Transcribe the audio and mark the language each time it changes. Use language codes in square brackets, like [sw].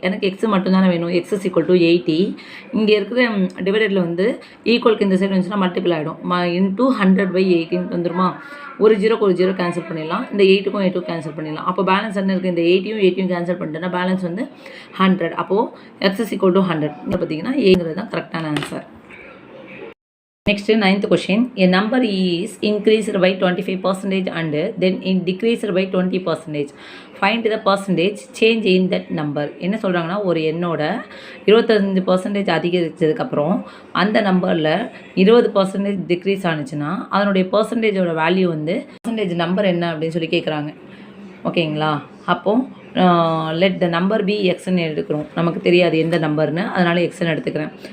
[ta] எனக்கு எக்ஸ் மட்டும் தானே வேணும், [en] X is equal to 80. [ta] இங்கே இருக்கிற டிவைடடில் வந்து ஈக்குவலுக்கு இந்த சைடு வந்துச்சுன்னா மல்டிபிள் ஆகிடும். இன்ட்டு 100 பை 18 வந்துருமா? ஒரு ஜீரோக்கு ஒரு ஜீரோ கேன்சல் பண்ணிடலாம், இந்த 8க்கும் 8க்கும் கேன்சல் பண்ணிடலாம். அப்போ பேலன்ஸ் என்ன இருக்குது, இந்த 80யும் கேன்சல் பண்ணிட்டேன்னா பேலன்ஸ் வந்து 100. அப்போது [en] X is equal to 100. [ta] இங்கே பார்த்தீங்கன்னா ஏங்கிறது தான் கரெக்டான answer. [en] Next, 9th question. A number is increased by 25% and then it decreased by 20%. Find the percentage change in that number. [ta] என்ன சொல்கிறாங்கன்னா, ஒரு எண்ணோட 25% அதிகரித்ததுக்கப்புறம் அந்த நம்பரில் 20% டிக்ரீஸ் ஆனிச்சுன்னா அதனுடைய பர்சன்டேஜோட வேல்யூ வந்து பர்சன்டேஜ் நம்பர் என்ன அப்படின்னு சொல்லி கேட்குறாங்க. ஓகேங்களா? அப்போது [en] let the number be எக்ஸ்ன்னு [ta] எடுக்கிறோம். நமக்கு தெரியாது எந்த நம்பர்னு, அதனால் எக்ஸ்ன்னு எடுத்துக்கிறேன்.